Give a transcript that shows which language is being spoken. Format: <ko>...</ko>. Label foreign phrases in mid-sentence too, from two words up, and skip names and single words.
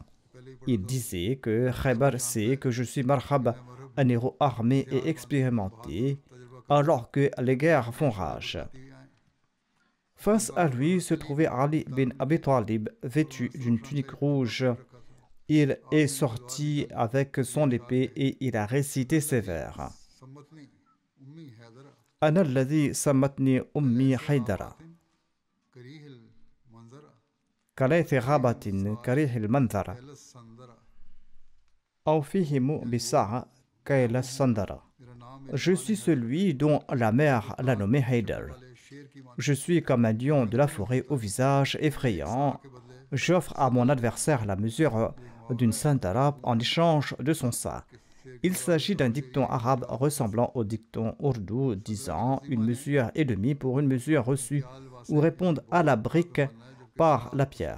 <fr>Il disait que Khaybar sait que je suis Marhab, un héros armé et expérimenté, alors que les guerres font rage. Face à lui se trouvait Ali bin Abi Talib, vêtu d'une tunique rouge. Il est sorti avec son épée et il a récité ces vers.</fr> <ar>أنا الذي سمتني أمي حيدرة. كليث غابات كريه المنظرة. أوفيهم بالصاع كيل السندرة.</ar> <fr>Je suis celui dont la mère l'a nommé Haydar. Je suis comme un lion de la forêt au visage effrayant. J'offre à mon adversaire la mesure d'une sandara en échange de son sac. Il s'agit d'un dicton arabe ressemblant au dicton ourdou disant une mesure et demie pour une mesure reçue ou répondre à la brique par la pierre.</fr>